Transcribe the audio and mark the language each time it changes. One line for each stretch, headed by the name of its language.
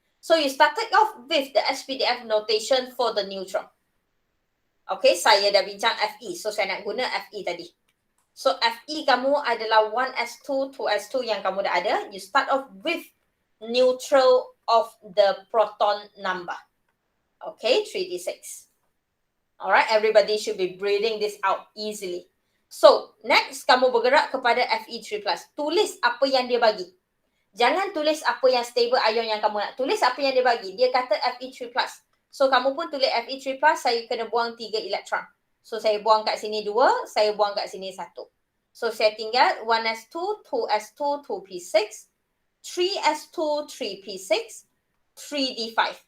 English: So you started off with the SPDF notation for the neutral.
Malay: Okay, saya dah bincang Fe. So saya nak guna Fe tadi. So Fe kamu adalah 1s2, 2s2 yang kamu dah ada.
English: You start off with neutral of the proton number. Okay, 3d6. Alright, everybody should be breathing this out easily.
Malay: So, next kamu bergerak kepada Fe3+. Tulis apa yang dia bagi. Jangan tulis apa yang stable ion yang kamu nak. Tulis apa yang dia bagi. Dia kata Fe3+. So, kamu pun tulis Fe3+, saya kena buang 3 elektron. So, saya buang kat sini 2, saya buang kat sini 1. So, saya tinggal 1s2, 2s2, 2p6, 3s2, 3p6, 3d5.